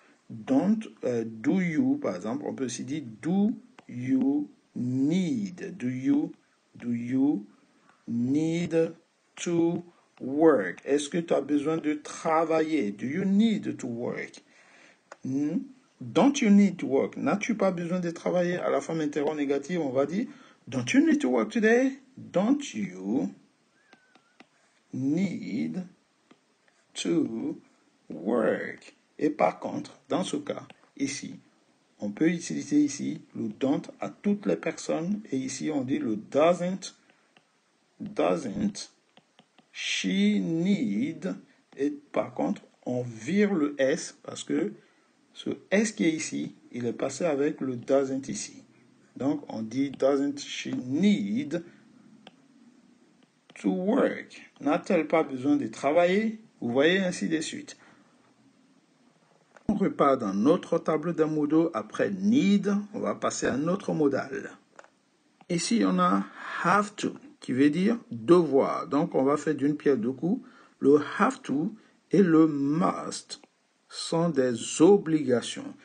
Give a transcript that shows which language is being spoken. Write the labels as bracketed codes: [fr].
[en] Don't, do you, [fr] par exemple, on peut aussi dire [en] do you need. Do you need to work? [fr] Est-ce que tu as besoin de travailler? [en] Do you need to work? Don't you need to work? [fr] N'as-tu pas besoin de travailler? À la forme interrogative, on va dire [en] don't you need to work today? Don't you need to work? [fr] Et par contre, dans ce cas, ici, on peut utiliser ici le don't à toutes les personnes. Et ici, on dit le doesn't she need. Et par contre, on vire le S parce que ce S qui est ici, il est passé avec le doesn't ici. Donc, on dit [en] doesn't she need to work? [fr] N'a-t-elle pas besoin de travailler? Vous voyez, ainsi de suite. On repart dans notre tableau d'un modal. Après need, on va passer à notre modal. Ici, on a have to, qui veut dire devoir. Donc, on va faire d'une pierre deux coups. Le have to et le must sont des obligations.